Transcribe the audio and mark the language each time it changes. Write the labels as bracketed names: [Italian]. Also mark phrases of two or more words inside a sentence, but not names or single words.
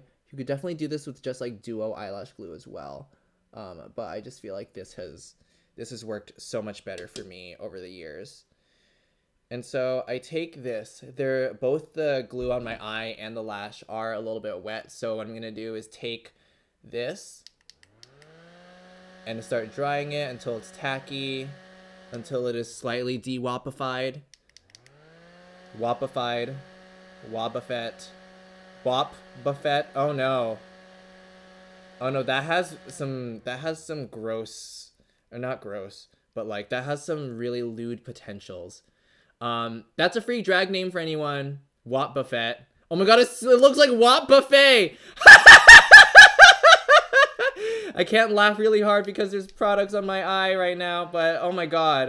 [English] You could definitely do this with just like duo eyelash glue as well, but I just feel like this has worked so much better for me over the years. And so I take this. Both the glue on my eye and the lash are a little bit wet. So what I'm going to do is take this and start drying it until it's tacky, until it is slightly de-woppified. Woppified. Wobbuffet. Wop buffet. Oh no. Oh no, that has some gross... Or not gross, but like that has some really lewd potentials. That's a free drag name for anyone. Wop Buffet. Oh my god, it looks like Wop Buffet! I can't laugh really hard because there's products on my eye right now, but oh my god.